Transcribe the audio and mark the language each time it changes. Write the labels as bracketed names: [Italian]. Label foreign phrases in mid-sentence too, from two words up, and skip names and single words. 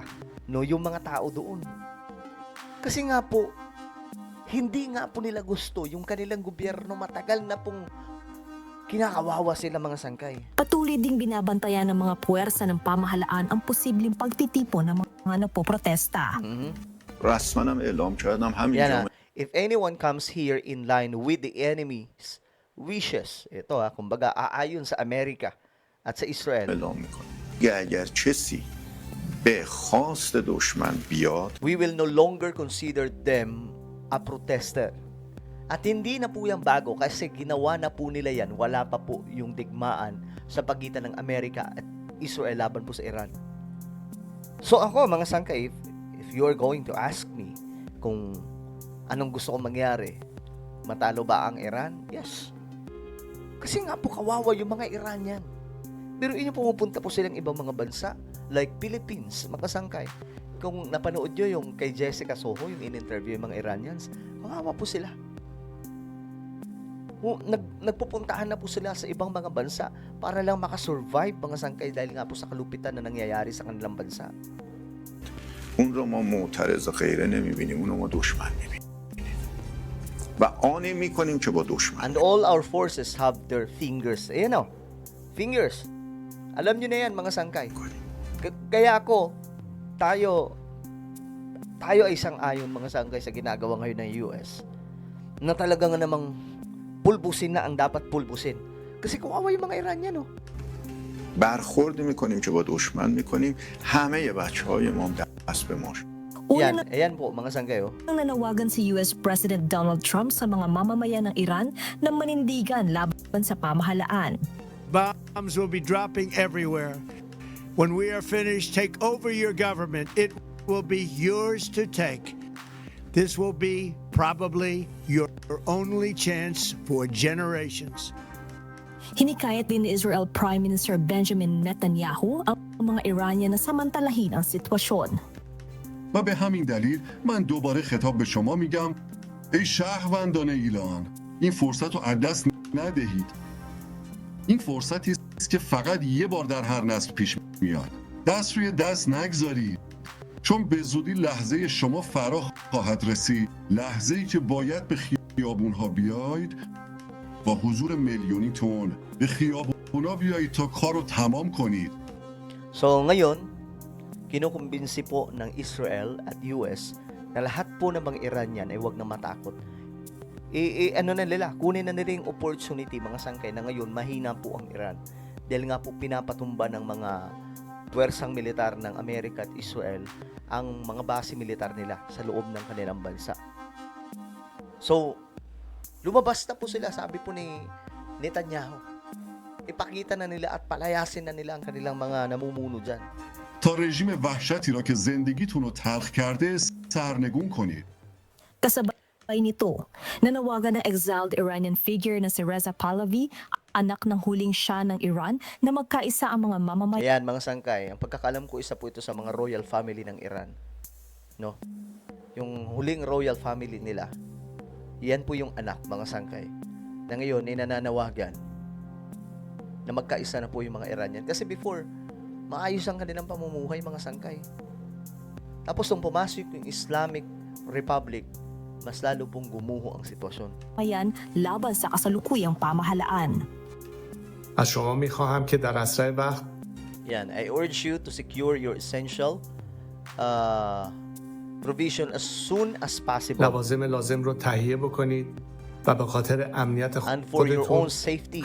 [Filipino] No, yung mga tao doon. Kasi nga po, hindi nga po nila gusto yung kanilang gobyerno, matagal na pong kinakawawa sila, mga sangkay. Patuloy ding binabantayan ng mga puwersa ng pamahalaan ang posibleng pagtitipon ng mga napoprotesta. [Persian] رسما اعلام کردم همین [Filipino] Yan [Persian] جامعه [English] if anyone comes here in line with the enemy's wishes, [Filipino] ito kumbaga aayon sa Amerika at sa Israel, [Persian] اعلام میکنم اگر کسی به خواست دشمن بیاد [English] we will no longer consider them a protester. [Filipino] At hindi na po yan bago kasi ginawa na po nila yan, wala pa po yung digmaan sa pagitan ng Amerika at Israel laban po sa Iran. So ako, mga sangkay, [English] if you are going to ask me [Filipino] kung anong gusto kong mangyari, matalo ba ang Iran? Yes. Kasi nga po kawawa yung mga Iranian. Pero inyo pumupunta po silang ibang mga bansa like Philippines, mga sangkay. Kung napanood nyo yung kay Jessica Soho, yung in-interview yung mga Iranians, kawawa po sila. Nagpupuntahan na po sila sa ibang mga bansa para lang makasurvive, mga sangkay, dahil nga po sa kalupitan na nangyayari sa kanilang bansa. [Persian] اون رو ما معترض غیره نمیبینیم اون رو ما دشمن میبینیم و آنی میکنیم که با دشمن [English] And all our forces have their fingers. [Filipino] Ayan o, fingers. Alam nyo na yan, mga sangkay. Kaya ako, tayo ay isang ayon, mga sangkay, sa ginagawa ngayon ng US, na talagang namang pulbusin na ang dapat pulbusin. Kasi kawawa yung mga Iranian, [Persian] برخورد میکنیم که با دشمن میکنیم همه بچه های ما دست به ماش [Filipino] Una Ayan po, mga sangkay. nang nanawagan si US President Donald Trump sa mga mamamayan ng Iran na manindigan laban sa pamahalaan. [English] Bombs will be dropping everywhere. When we are finished, take over your government. It will be yours to take. This will be probably your only chance for generations. [Filipino] Hinikayat din ni Israel Prime Minister Benjamin Netanyahu ang mga Iranian na samantalahin ang sitwasyon. [Persian] و به همین دلیل من دوباره خطاب به شما میگم ای شهروندان ایران این فرصت رو از دست ندهید. این فرصتی است که فقط یه بار در هر نسل پیش میاد. دست روی دست نگذارید. چون به زودی لحظه شما فرا خواهد رسید. لحظه‌ای که باید به خیابون‌ها بیایید با حضور میلیونیتون به خیابون‌ها بیایید تا کار رو تمام کنید. [Filipino] So ngayon, kinukumbinsi po ng Israel at US na lahat po ng mga Iranian ay huwag na matakot. Kunin na nila yung opportunity, mga sangkay, na ngayon mahina po ang Iran. Dahil nga po pinapatumba ng mga puwersang militar ng Amerika at Israel ang mga base militar nila sa loob ng kanilang bansa. So, lumabas na po sila, sabi po ni Netanyahu. Ipakita na nila at palayasin na nila ang kanilang mga namumuno dyan. [Persian] تا رژیم وحشتی را که زندگیتون رو تلخ کرده سرنگون کنید. [Filipino] Kasabay nito, nanawagan ng [English] exiled Iranian figure [Filipino] na si Reza Pahlavi, anak ng huling Shah ng Iran, na magkaisa ang mga mamamayan. Ayan, mga sangkay, ang pagkakalam ko, isa po ito sa mga [English] royal family [Filipino] ng Iran. No? Yung huling [English] royal family [Filipino] nila, yan po yung anak, mga sangkay, na ngayon ay nananawagan na magkaisa na po yung mga Iranian. Kasi before, maayos ang kanilang pamumuhay, mga sangkay. Tapos nung pumasok yung Islamic Republic, mas lalo pong gumuho ang sitwasyon. Laban sa kasalukuyang pamahalaan. [Persian] از شما میخواهم که در اسرع وقت [Filipino] Yan, [English] I urge you to secure your essential provision as soon as possible. [Persian] لوازم لازم رو تهیه بکنید و به خاطر امنیت [English] And for your own [Persian] خودتون